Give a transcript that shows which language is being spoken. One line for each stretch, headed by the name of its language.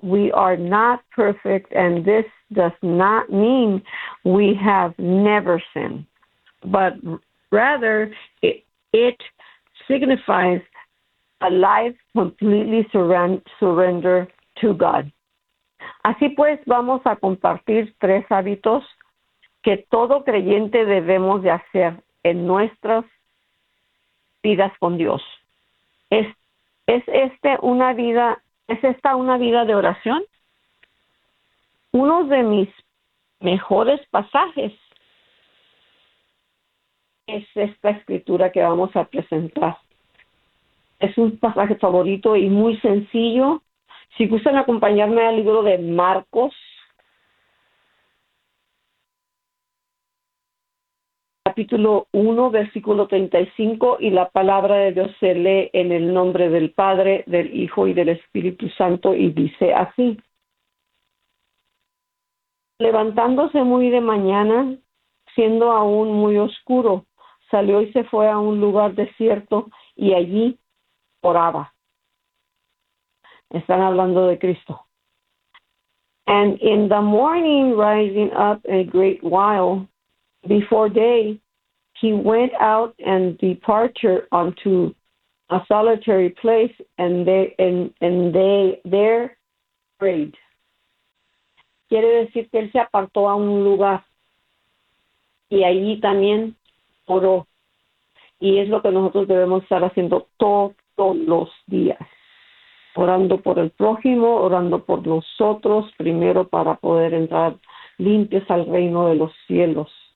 English: We are not perfect, and this does not mean we have never sinned. But rather, it signifies a life completely surrender to God.
Spanish: Así pues, vamos a compartir tres hábitos que todo creyente debemos de hacer en nuestras vidas con Dios. ¿Es esta una vida de oración? Uno de mis mejores pasajes es esta escritura que vamos a presentar. Es un pasaje favorito y muy sencillo. Si gustan acompañarme al libro de Marcos, capítulo 1, versículo 35, y la palabra de Dios se lee en el nombre del Padre, del Hijo y del Espíritu Santo, y dice así: levantándose muy de mañana, siendo aún muy oscuro, salió y se fue a un lugar desierto, y allí oraba. Están hablando de Cristo.
English: And in the morning, rising up a great while before day, he went out and departed unto a solitary place, and they there prayed.
Spanish: Quiere decir que él se apartó a un lugar y allí también oró. Y es lo que nosotros debemos estar haciendo todos los días, orando por el prójimo, orando por nosotros primero para poder entrar limpios al reino de los cielos.